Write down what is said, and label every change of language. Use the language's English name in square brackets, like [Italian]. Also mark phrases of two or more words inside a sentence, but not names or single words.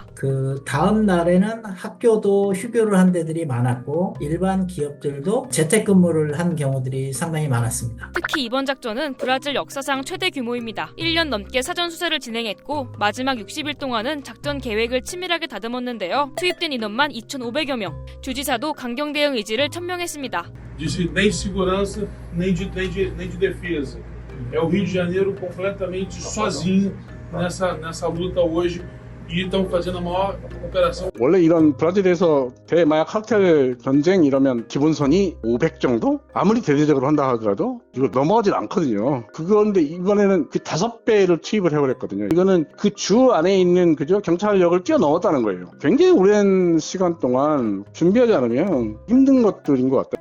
[Korean] 그 다음 날에는 학교도 휴교를 한 데들이 많았고 일반 기업들도 재택근무를 한 경우들이 상당히 많았습니다. 특히 이번 작전은 브라질 역사상 최대 규모입니다. 1년 넘게 사전 수사를 진행했고 마지막 60일 동안은 작전 계획을 치밀하게 다듬었는데요. 투입된 인원만 2,500여 명. 주지사도 강경 대응 의지를 천명했습니다. [Portuguese] Disse nem segurança, nem de defesa. É o Rio de Janeiro completamente sozinho nessa luta hoje. E estão fazendo a maior operação. [Korean] 원래 이런 브라질에서 대마약 카르텔 전쟁 이러면 기본선이 500 정도? 아무리 대대적으로 한다 하더라도 이거 넘어가질 않거든요. 그런데 이번에는 그 5배를 투입을 해버렸거든요. 이거는 그 주 안에 있는 그죠 경찰력을 뛰어넘었다는 거예요. 굉장히 오랜 시간 동안 준비하지 않으면 힘든 것들인 것 같다.